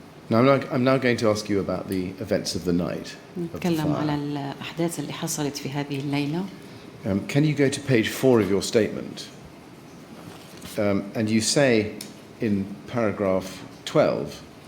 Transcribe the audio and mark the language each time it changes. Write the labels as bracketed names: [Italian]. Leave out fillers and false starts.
[English] Now I'm now going to ask you about the events of the night of the [Arabic] نتكلم على [English] fire. [Arabic] الأحداث اللي حصلت في هذه الليلة. [English] Can you go to page 4 of your statement? And you say in paragraph 12,